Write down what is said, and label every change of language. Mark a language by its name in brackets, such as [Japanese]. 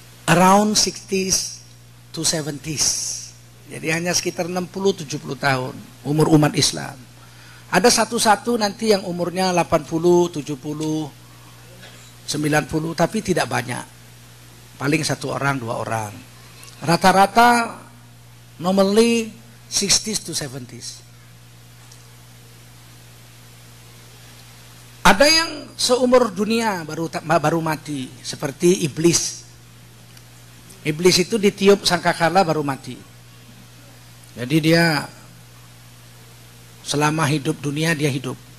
[English] Around 60s to 70s. [Indonesian] Jadi hanya sekitar 60-70 tahun umur umat Islam. Ada satu-satu nanti yang umurnya 80, 70, 90, tapi tidak banyak. Paling satu orang, dua orang. Rata-rata [English] normally 60s to 70s. [Indonesian] Ada yang seumur dunia baru mati, seperti iblis. Iblis itu ditiup sangkakala baru mati. Jadi dia selama hidup dunia dia hidup.